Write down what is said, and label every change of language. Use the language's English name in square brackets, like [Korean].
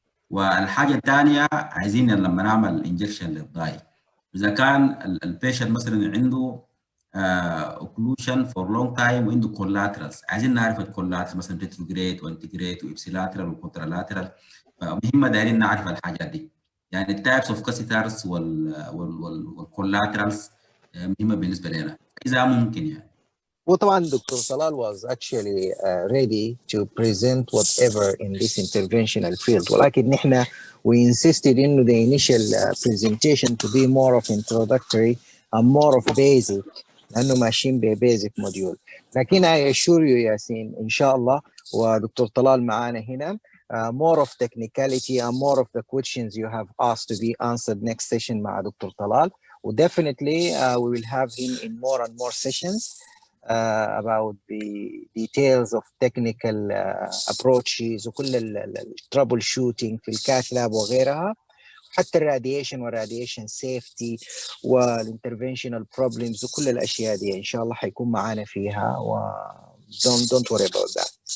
[Arabic] والحاجه الثانيه عايزين لما نعمل انجكشن للضاي اذا كان البيشنت مثلا عنده اوكلوشن فور لونج تايم وعنده كولاترالز، عايزين نعرف الكولاترال مثلا ريتروجريد وانتجريد وابسيلاترال وكونترالاترال، فمهمه دايرين نعرف الحاجات دي. يعني التايبس اوف كاسيترز والكولاترالز مهمه بالنسبه لنا اذا ممكن يعني. [English] وطبعا doctor Talal was actually ready to present whatever in this interventional field، [Arabic] ولكن نحن [English] we insisted انه the initial presentation to be more of introductory and more of basic، [Arabic] لانه ماشيين ببيزك موديول. [English] لكن I assure you Yassin [Arabic] ان شاء الله ودكتور طلال معانا هنا [English] more of technicality and more of the questions you have asked to be answered next session [Arabic] مع دكتور طلال. [English] definitely we will have him in more and more sessions about the details of technical approaches [Arabic] وكل الترابل شوتينج في الكاث لاب وغيرها، حتى الراديشن والراديشن سيفتي والانترفنشنال بروبلمز وكل الاشياء دي ان شاء الله حيكون معانا فيها و [English] don't worry about that.